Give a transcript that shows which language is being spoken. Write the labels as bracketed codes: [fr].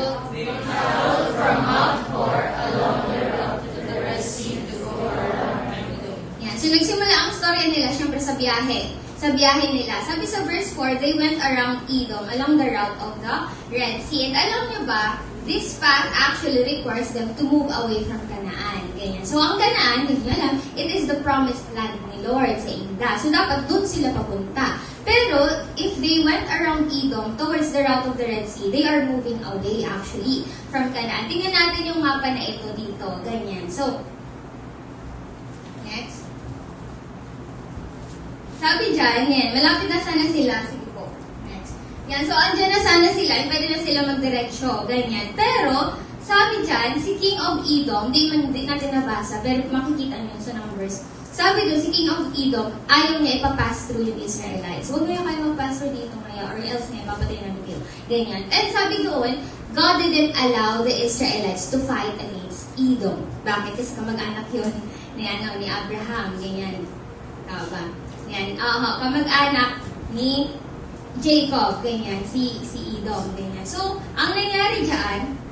[en] Traveled from Mount Hor along the route to the Red Sea to go around Edom. [tl] yan. So, nagsimula ang storya nila, syempre sa biyahe. Sa biyahe nila. [en] Sabi sa verse 4, they went around Edom, along the route of the Red Sea. And [tl] alam nyo ba, [en] this path actually requires them to move away from Canaan. Ganyan. [tl] So, ang Canaan, hindi nyo alam, [en] it is the promised land [tl] ni Lord sa Inda. So, dapat dun sila papunta. [en] Pero, if they went around Edom towards the route of the Red Sea, they are moving away actually from Canaan. [tl] Tingnan natin yung mapa na ito dito. Ganyan. So, next. Sabi dyan, yan, malapit na sana sila. Sige po. Next. Yan, so andyan na sana sila, pwede na sila magdiretsyo, ganyan. Pero, sabi dyan, si King of Edom, di natin nabasa, pero makikita nyo sa numbers. Sabi doon, si King of Edom, ayaw niya ipapass through yung Israelites. Huwag mo kayo mag-pass through dito ngayon, or else ngayon, papatay namin kayo. Ganyan. [en] And [tl] sabi doon, [en] God didn't allow the Israelites to fight against Edom. [tl] Bakit? Kasi kamag-anak yun ni Abraham, ganyan. Tama ba? Yan, kamag-anak ni Jacob, ganyan, si Edom, ganyan. So, ang nangyari dyan,